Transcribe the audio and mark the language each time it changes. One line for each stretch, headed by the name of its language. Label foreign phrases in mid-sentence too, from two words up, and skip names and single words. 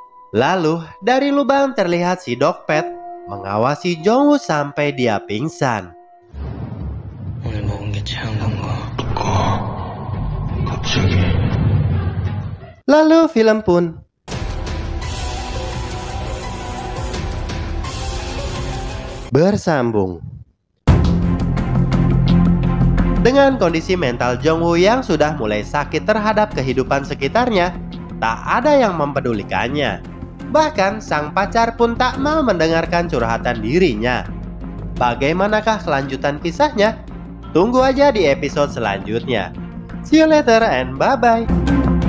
Indonesian: Lalu dari lubang terlihat si Dokpet mengawasi Jongwoo sampai dia pingsan.
Korean: 오늘 먹은 게 체한 건가?
Indonesian: Lalu film pun bersambung. Dengan kondisi mental Jongwoo yang sudah mulai sakit terhadap kehidupan sekitarnya, tak ada yang mempedulikannya. Bahkan sang pacar pun tak mau mendengarkan curhatan dirinya. Bagaimanakah kelanjutan kisahnya? Tunggu aja di episode selanjutnya.
English: See you later and bye-bye.